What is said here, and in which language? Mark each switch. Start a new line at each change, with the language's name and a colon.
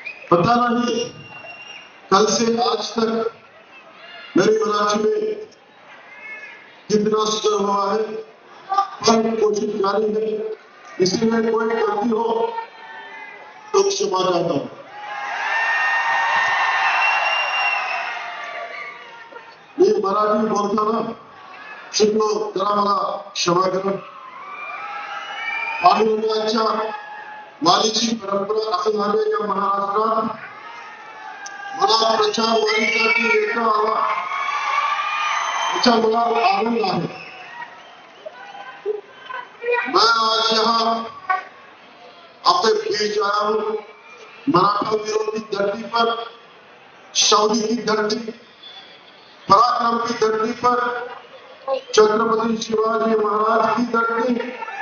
Hindi: पता नहीं कल से आज तक मेरी मराठी में कितना सुधर हुआ है, पर कोशिश जारी है. इसमें कोई गलती हो तो क्षमा चाहता हूं.
Marathi: ये मराठी बोलताना शिकलो, जरा मला क्षमा करा. पाणीच्या वारीची परंपरा असणाऱ्या या महाराष्ट्रात मला प्रचार वारीसाठी येता आला, याचा मला आनंद आहे.
Hindi: मैं आज यहाँ अपने बीच आया हूँ, मराठा विरोधी धरती पर, शौर्य की धरती, पराक्रम की धरती पर, छत्रपति शिवाजी महाराज की धरती.